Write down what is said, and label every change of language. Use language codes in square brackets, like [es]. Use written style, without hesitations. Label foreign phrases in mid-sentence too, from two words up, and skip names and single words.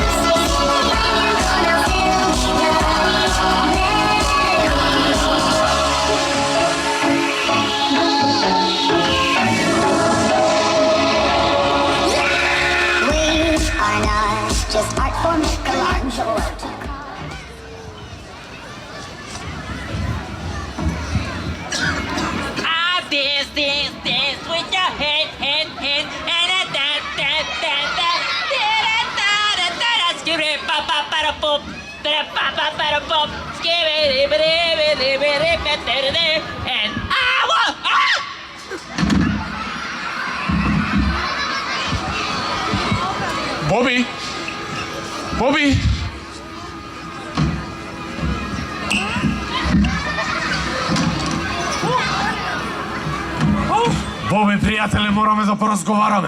[en] See, when you're gonna feel me, we are not just art for Michelangelo. Dance with your head, and a da, skip it, pa pa pa da pop, skip it, and [mk] Боби! Боби! Боби, пријателе, мораме да поразговараме.